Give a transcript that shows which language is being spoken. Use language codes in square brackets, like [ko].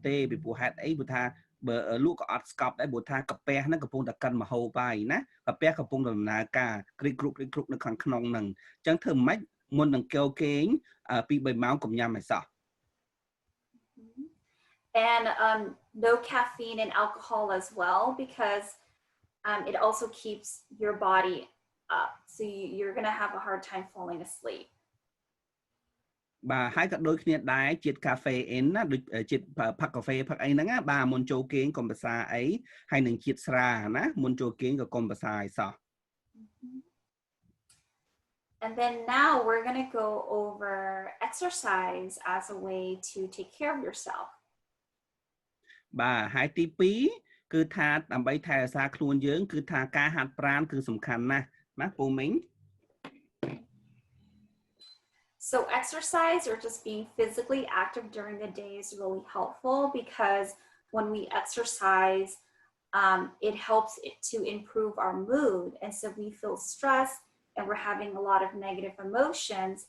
[km] ពីព្រោះហេតុអីព្រោះថាបើលក់ក៏អត់ស្កប់ដែរព្រោះថាកាពះហ្នឹងកំពុងតែកិនម្ហូបហើយណាកាពះកំពុងដំណើរការគ្រីកគ្រុកនៅខាងក្នុងហ្នឹងអញ្ចឹងធ្វើម៉េចមុននឹងចូលគេង2-3ម៉ោងកុំញ៉ាំឲ្យសោះ [en] And no caffeine and alcohol as well, because it also keeps your body up. So you're going to have a hard time falling asleep. [km] បាទហើយក៏ដូចគ្នាដែរជាតិកាហ្វេអ៊ីនណាដូចជាតិផឹកកាហ្វេផឹកអីហ្នឹងណាបាទមុនចូលគេងកុំប្រសាអីហើយនឹងជាតិស្រាណាមុនចូលគេងក៏កុំប្រសាឲ្យសោះ [en] And then now we're going to go over exercise as a way to take care of yourself. [km] បាទហើយទី2គឺថាដើម្បីថែរក្សាខ្លួនយើងគឺថាការហាត់ប្រាណគឺសំខាន់ណាស់ណាពូមីង [en] So exercise or just being physically active during the day is really helpful, because when we exercise, it helps to improve our mood. And so we feel stressed and we're having a lot of negative emotions.